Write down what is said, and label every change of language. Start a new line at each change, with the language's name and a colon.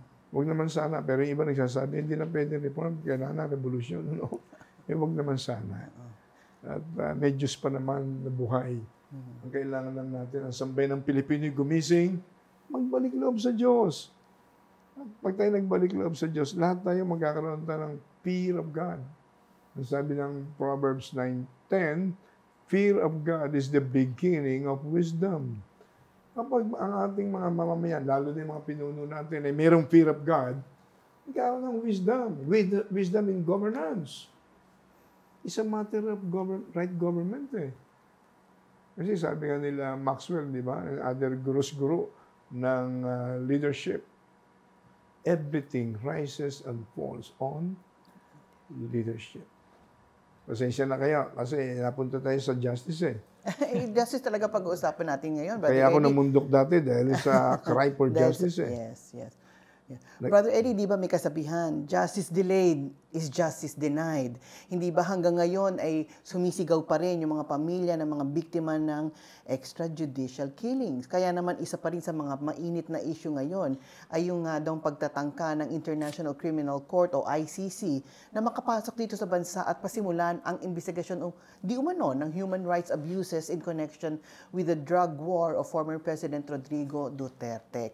Filipino: Huwag naman sana, pero yung iba nagsasabi, hindi na pwede reform, kailangan revolusyon. No? Huwag naman sana. At may Diyos pa naman na buhay. Ang kailangan lang natin, ang sambayan ng Pilipino gumising, magbalik loob sa Diyos. At pag tayo nagbalik loob sa Diyos, lahat tayo magkakaroon tayo ng fear of God. Ang sabi ng
English: Proverbs 9:10, fear of God is the beginning of wisdom.
Filipino: Kapag ang ating mga mamamayan, lalo na yung mga pinuno natin, ay mayroong fear of God, magkakaroon ng wisdom.
English: Wisdom in governance. It's a matter of right government
Filipino: eh. Kasi sabi nga nila
English: Maxwell, di ba, other guru ng leadership, everything rises and falls on leadership.
Filipino: Pasensya na kayo kasi napunta tayo sa justice eh. Justice talaga pag-uusapan natin ngayon, Brother Kaya ako Eddie. namundok dati dahil sa cry for justice eh.
English: Yes, yes.
Filipino: Brother Eddie, di ba may kasabihan,
English: justice delayed is justice denied.
Filipino: Hindi ba hanggang ngayon ay sumisigaw pa rin yung mga pamilya ng mga biktima ng extrajudicial killings? Kaya naman isa pa rin sa mga mainit na issue ngayon ay yung daw pagtatangka ng International Criminal Court o ICC na makapasok dito sa bansa at pasimulan ang investigasyon o di umano ng
English: human rights abuses in connection with the drug war of former President Rodrigo Duterte.